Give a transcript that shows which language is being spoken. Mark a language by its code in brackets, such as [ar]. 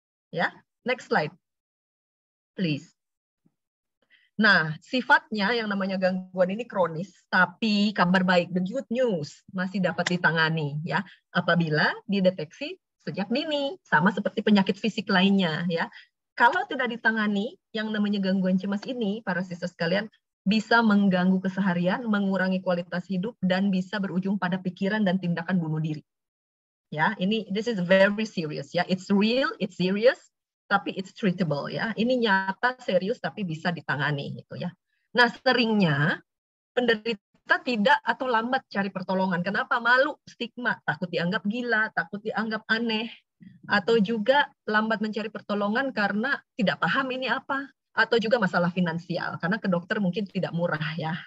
[id] Ya, [en] next slide, please. [id] Nah, sifatnya yang namanya gangguan ini kronis, tapi kabar baik, [en] the good news, [id] masih dapat ditangani ya apabila dideteksi sejak dini, sama seperti penyakit fisik lainnya ya. Kalau tidak ditangani, yang namanya gangguan cemas ini, para sister sekalian, bisa mengganggu keseharian, mengurangi kualitas hidup, dan bisa berujung pada pikiran dan tindakan bunuh diri. Ya, ini [en] this is very serious ya. It's real, it's serious, [id] tapi [en] it's treatable ya. [id] Ini nyata, serius, tapi bisa ditangani gitu ya. Nah, seringnya penderita tidak atau lambat cari pertolongan. Kenapa? Malu, stigma, takut dianggap gila, takut dianggap aneh, atau juga lambat mencari pertolongan karena tidak paham ini apa, atau juga masalah finansial karena ke dokter mungkin tidak murah ya.